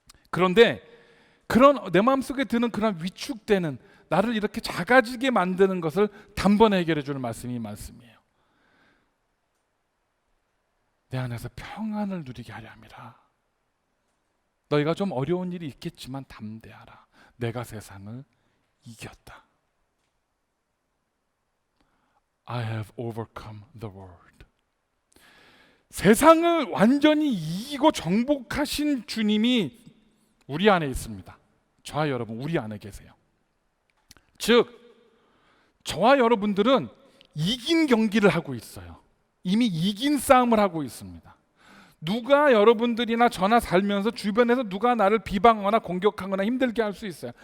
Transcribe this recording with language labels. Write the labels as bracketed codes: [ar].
[ko] 그런데 그런 내 마음속에 드는 그런 위축되는, 나를 이렇게 작아지게 만드는 것을 단번에 해결해 주는 말씀이 이 말씀이에요. 내 안에서 평안을 누리게 하려 함이라. 너희가 좀 어려운 일이 있겠지만 담대하라, 내가 세상을 이겼다. [en] I have overcome the world. [ko] 세상을 완전히 이기고 정복하신 주님이 우리 안에 있습니다. 저와 여러분, 우리 안에 계세요. 즉, 저와 여러분들은 이긴 경기를 하고 있어요. 이미 이긴 싸움을 하고 있습니다. 누가 여러분들이나 저나 살면서 주변에서 누가 나를 비방하거나 공격하거나 힘들게 할 수 있어요.